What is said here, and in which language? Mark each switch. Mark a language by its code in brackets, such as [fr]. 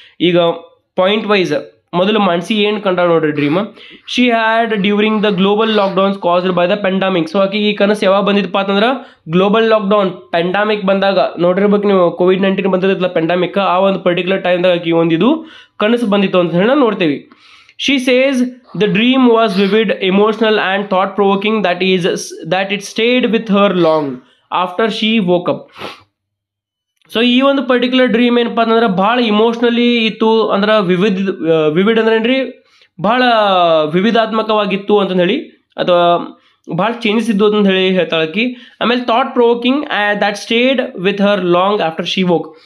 [kn] ಈಗ point wise ಮೊದಲು ಮಾನಸಿ ಏನು ಕಂಡ ನೋಡ್ರಿ dream. [en] She had during the global lockdowns caused by the pandemic. [kn] So ಆಕೆ ಈ ಕನಸು ಯಾವಾಗ ಬಂದಿದ್ದಪ್ಪ ಅಂತಂದ್ರೆ ಗ್ಲೋಬಲ್ ಲಾಕ್ಡೌನ್ ಪೆಂಡಾಮಿಕ್ ಬಂದಾಗ ನೋಡಿರ್ಬೇಕು ನೀವು, COVID-19 ಬಂದಿರತ್ತಲ್ಲ ಪೆಂಡಾಮಿಕ್, ಆ ಒಂದು ಪರ್ಟಿಕ್ಯುಲರ್ ಟೈಮ್ದಾಗ ಆಕೆ ಒಂದಿದು ಕನಸು ಬಂದಿತ್ತು ಅಂತ ಹೇಳಿ ನಾವು ನೋಡ್ತೇವೆ. [en] She says the dream was vivid, emotional and thought provoking, that it stayed with her long after she woke up. [kn] So ಈ ಒಂದು ಪರ್ಟಿಕ್ಯುಲರ್ ಡ್ರೀಮ್ ಏನಪ್ಪಾ ಅಂತಂದ್ರೆ ಭಾಳ ಇಮೋಷ್ನಲಿ ಇತ್ತು, ಅಂದ್ರೆ ವಿವಿಡ್ ಅಂದ್ರೆ ಏನ್ರಿ ಭಾಳ ವಿವಿಧಾತ್ಮಕವಾಗಿತ್ತು ಅಂತ ಹೇಳಿ, ಅಥವಾ ಭಾಳ ಚೇಂಜಸ್ ಇದ್ದು ಅಂತ ಹೇಳಿ ಹೇಳ್ತಾಳಕಿ. [en] ಆಮೇಲೆ thought provoking that stayed with her long after she woke.